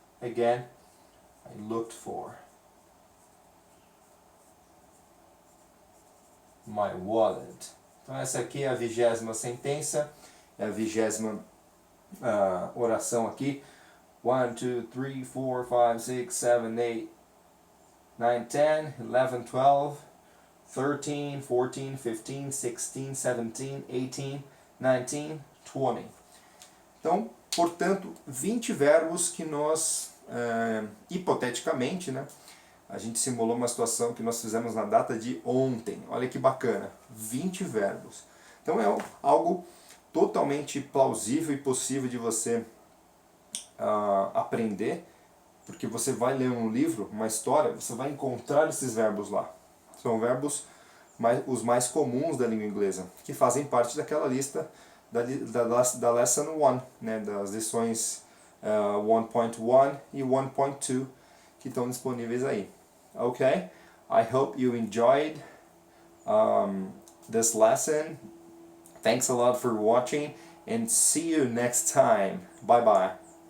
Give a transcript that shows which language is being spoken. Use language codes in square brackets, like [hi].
[en] Again, I looked for my wallet. [pt] Então essa aqui é a 20ª sentença, é a 20ª oração aqui. 1, 2, 3, 4, 5, 6, 7, 8, 9, 10, 11, 12, 13, 14, 15, 16, 17, 18, 19, 20. Então, portanto, 20 verbos que nós, hipoteticamente, né, a gente simulou uma situação que nós fizemos na data de ontem. Olha que bacana, 20 verbos. Então é algo totalmente plausível e possível de você aprender, porque você vai ler um livro, uma história, você vai encontrar esses verbos lá. São verbos os mais comuns da língua inglesa, que fazem parte daquela lista da Lesson 1, né, das lições 1.1 e 1.2 que estão disponíveis aí. [en] Okay? I hope you enjoyed this lesson. Thanks a lot for watching and see you next time. Bye bye.